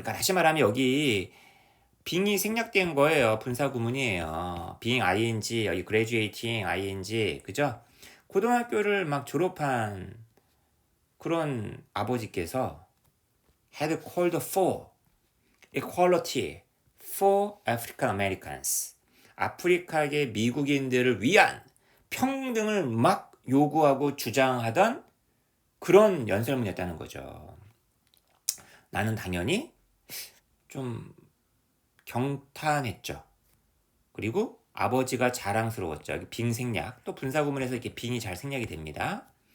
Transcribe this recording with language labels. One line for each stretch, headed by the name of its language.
Korean: 그러니까 다시 말하면 여기 being이 생략된 거예요. 분사 구문이에요. being ing, 여기 graduating ing, 그죠? 고등학교를 막 졸업한 그런 아버지께서
English: had called for equality for African Americans.
Korean: 아프리카계 미국인들을 위한 평등을 막 요구하고 주장하던 그런 연설문이었다는 거죠. 나는 당연히 좀 경탄했죠. 그리고 아버지가 자랑스러웠죠. 빙 생략. 또 분사구문에서 이렇게 빙이 잘 생략이 됩니다.